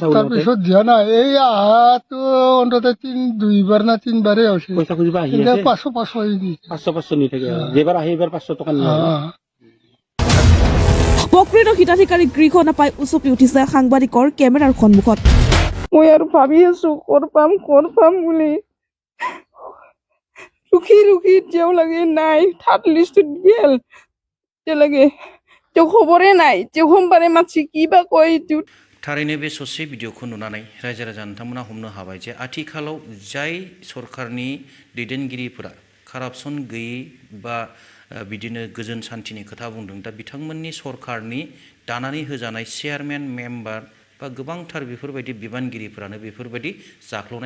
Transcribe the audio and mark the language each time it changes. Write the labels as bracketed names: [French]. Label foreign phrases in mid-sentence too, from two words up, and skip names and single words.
[Assamese] তাৰপিছত দিয়া নাই এই আহাটো অন্তত 2বাৰ না 3বাৰে হৈছে পইচা খুজিবা আহি আছে 500 নি থাকে যেবাৰ আহি এবাৰ 500 টকা নিয়ে প্ৰকৃত হিতাধিকাৰী গৃহ নাপাই উচকি উঠিছে সাংবাদিকৰ কেমেৰাৰ সন্মুখত মই আৰু ভাবি আছো ক'ৰ পাম বুলি [Bodo] रुखी जेव लगे नाई [English] third list [Bodo] गेल जे लगे जो खबरे नाई जो हमबारे मानसि किबा कय थारैनो बे ससे भिडिअखौ नुनानै रायजो राजा नोंथांमोना हमनो हाबाय जे आथिखालाव जाय सरकारनि दैदेनगिरिफोरा कारापसन गैयै बा बिदिनो गोजोन शान्तिनि खोथा बुंदों दा बिथांमोननि सरकारनि दानानै होजानाय चेयारमेन मेम्बार बा गोबांथार बेफोरबायदि बिबानगिरिफोरानो बेफोरबायदि जाख्ल'नाय